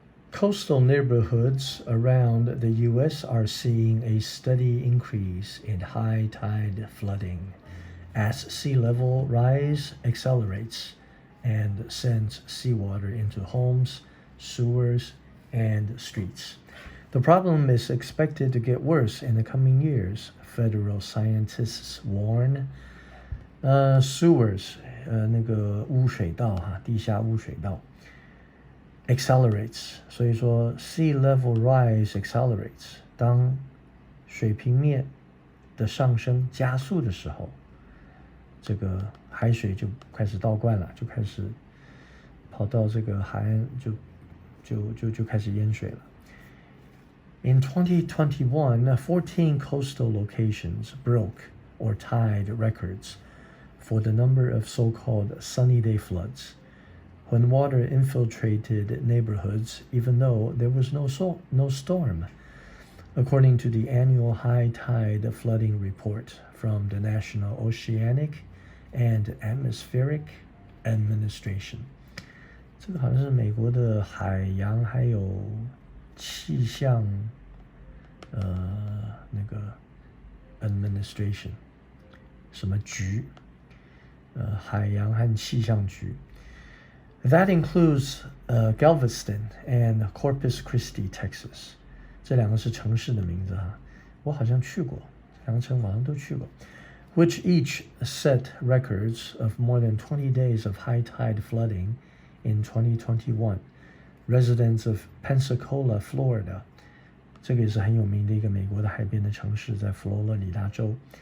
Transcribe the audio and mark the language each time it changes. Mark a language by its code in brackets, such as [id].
[en] Coastal neighborhoods around the U.S. are seeing a steady increase in high tide flooding as sea level rise accelerates and sends seawater into homes, sewers, and streets. The problem is expected to get worse in the coming years, federal scientists warn. [zh] Sewers, 那个污水道哈，地下污水道。 Accelerates， 所以说 [en] sea level rise accelerates， [zh] 当水平面的上升加速的时候，这个海水就开始倒灌了，就开始跑到这个海岸，就开始淹水了。 [en] In 2021, 14 coastal locations broke or tied records for the number of so-called sunny day floods, when water infiltrated neighborhoods even though there was no storm, according to the annual high tide flooding report from the National Oceanic and Atmospheric Administration. [zh] 这个好像是美国的海洋还有气象那个 administration 什么局海洋和气象局 [en] That includes Galveston and Corpus Christi, Texas. [zh] 这两个是城市的名字哈，我好像去过，两个城好像都去过。 [en] Which each set records of more than 20 days of high tide flooding in 2021. Residents of Pensacola, Florida. [zh] 这个也是很有名的一个美国的海边的城市，在佛罗里达州。